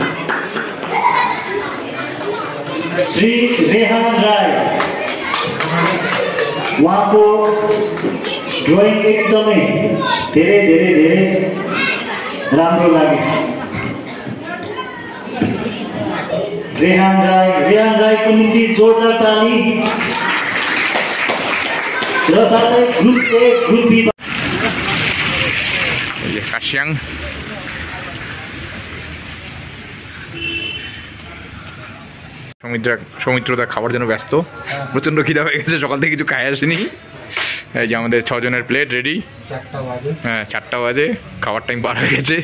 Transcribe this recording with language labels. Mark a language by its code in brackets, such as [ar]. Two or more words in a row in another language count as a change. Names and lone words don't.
[ne] श्री रेहान राय उहाँको ड्रइङ एकदमै धेरै धेरै धेरै राम्रो लाग्यो। रेहान रायको निम्ति जोरदार ताली र साथै [en] group A group B. [bn] ये काशियांग সৌমিত্রদা খাবার জন্য ব্যস্ত। প্রচন্ড খিদা হয়ে গেছে, সকাল থেকে কিছু খাই আসেনি। এই যে আমাদের 6 জনের প্লেট রেডি। 4টা বাজে। হ্যাঁ 4টা বাজে, খাবার টাইম পার হয়ে গেছে।